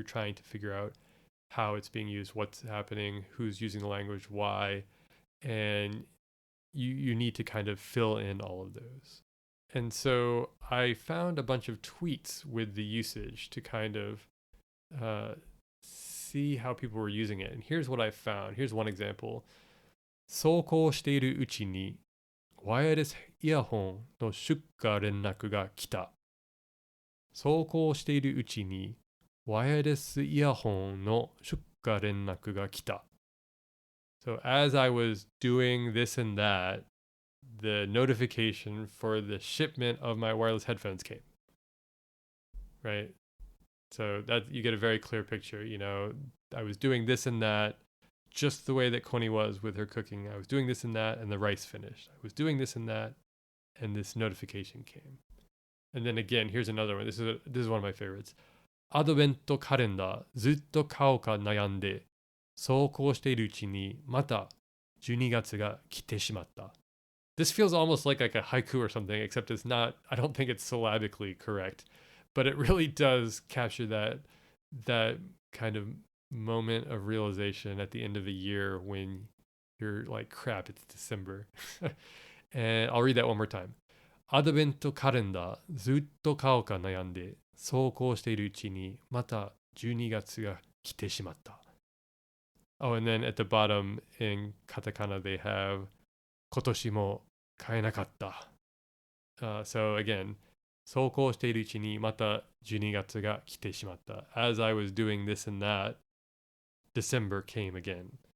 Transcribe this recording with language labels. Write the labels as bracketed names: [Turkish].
[English] You're trying to figure out how it's being used, what's happening, who's using the language, why, and you need to kind of fill in all of those. And so I found a bunch of tweets with the usage to kind of see how people were using it. And here's what I found. Here's one example. [Japanese] そうこうしているうちにワイヤレスイヤホンの出荷連絡が来た。そうこうしているうちにワイヤレスイヤホンの出荷連絡が来た。 [English] So as I was doing this and that, the notification for the shipment of my wireless headphones came. Right? So that you get a very clear picture. I was doing this and that just the way that Connie was with her cooking. I was doing this and that, and the rice finished. I was doing this and that, and this notification came. And then again, here's another one. This is one of my favorites. [Japanese] アドベントカレンダーずっと買おうか悩んでそうこうしているうちにまた12月が来てしまった。 [English] This feels almost like a haiku or something, except it's not. I don't think it's syllabically correct, but it really does capture that kind of moment of realization at the end of a year when you're like, crap, it's December. And I'll read that one more time. [Japanese] アドベントカレンダーずっと買おうか悩んでそうこうしているうちにまた12月が来てしまった。 [English] Oh, and then at the bottom in katakana they have [Japanese] 今年も買えなかった。 [English] So again, [Japanese] そうこうしているうちにまた12月が来てしまった。 [English] As I was doing this and that, December came again.